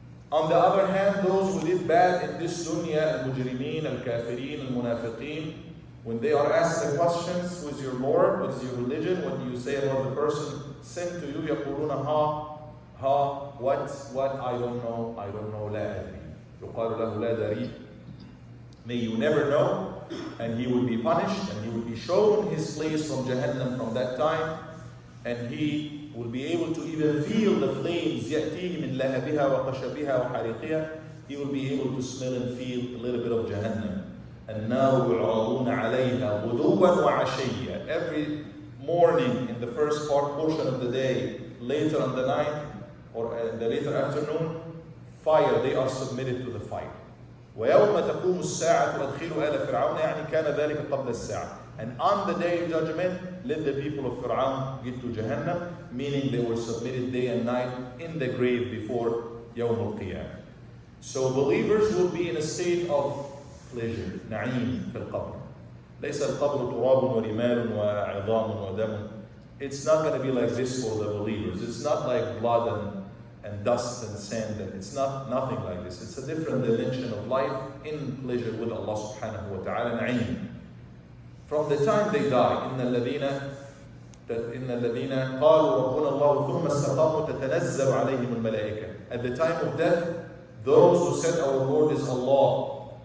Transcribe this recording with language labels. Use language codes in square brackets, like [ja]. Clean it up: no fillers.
[en] On the other hand, those who did bad in this dunya, al-mujrimeen, al-kafirin, al-munafiqeen, when they are asked the questions, who is your Lord, what is your religion, what do you say about the person sent to you, يقولون what, I don't know, [ar] لا أدري. يقال له لا دري. [en] May you never know, and he will be punished, and he will be shown his place from Jahannam from that time, and he will be able to even feel the flames. [ar] يأتيه من لهبها وخشبها وحريقها. [en] He will be able to smell and feel a little bit of Jahannam. [ar] النار يعرضون عليها غدوا وعشيا. [en] Every morning in the first portion of the day, later in the night, or in the later afternoon, fire, they are submitted to the fire. [ar] ويوم تقوم الساعة وأدخلوا آل فرعون يعني كان ذلك قبل الساعة. [en] And on the day of judgment, let the people of Fir'aun get to Jahannam, meaning they were submitted day and night in the grave before Yawm al-Qiyamah. So believers will be in a state of pleasure, na'im [ar] في القبر. ليس القبر تراب ورمال وعظام ودم. [en] It's not going to be like this for the believers. It's not like blood and dust and sand, and it's nothing like this. It's a different dimension of life in pleasure with Allah subhanahu wa ta'ala, na'im. From the time they die, [ar] إن الذين قالوا ربنا الله ثم استقاموا تتنزل عليهم الملائكة. [en] At the time of death, those who said our Lord is Allah,